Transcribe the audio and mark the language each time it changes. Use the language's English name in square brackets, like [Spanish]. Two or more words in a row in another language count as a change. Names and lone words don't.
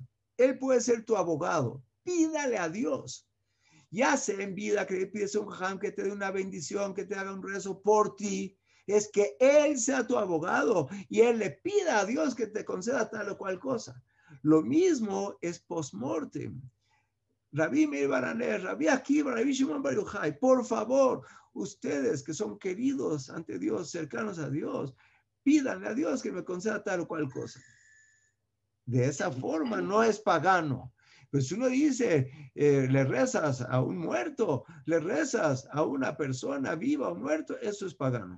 [Spanish] Él puede ser tu abogado, pídale a Dios. Ya sea en vida que le pides a un jajam que te dé una bendición, que te haga un rezo por ti, es que él sea tu abogado y él le pida a Dios que te conceda tal o cual cosa. Lo mismo es post-mortem. Rabbi Meir Balanés, Rabbi Akiva, Rabbi Shimon Bar Yochai, por favor, ustedes que son queridos ante Dios, cercanos a Dios, pídanle a Dios que me conceda tal o cual cosa. De esa forma no es pagano. Pues uno dice, le rezas a un muerto, le rezas a una persona viva o muerto, eso es pagano.